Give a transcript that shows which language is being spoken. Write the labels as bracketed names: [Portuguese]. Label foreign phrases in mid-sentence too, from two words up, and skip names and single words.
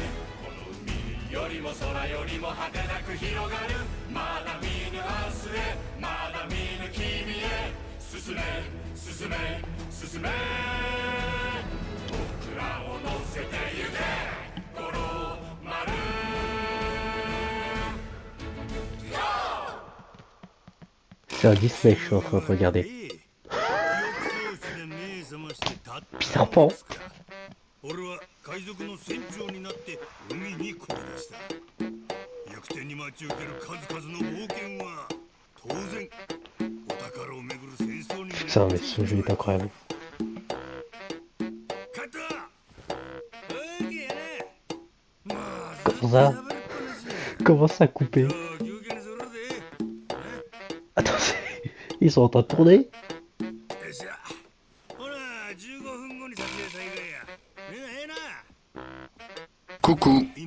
[Japanese] この海よりも空よりも果てなく広がる。まだ見ぬ明日へまだ見ぬ君へ。進め進め進め僕らを乗せてゆけ五郎丸。 [French] C'est un display, je suis en train de regarder. Peter Pan. [Japanese] 俺は海賊の船長になって海にこぎ出した。行く手に待ち受ける数々の冒険は当然お宝をめぐる戦争に。 [French] Putain, mais ce jeu est incroyable. Comment ça? Comment ça couper? Attends, ils sont en train de tourner? Coucou.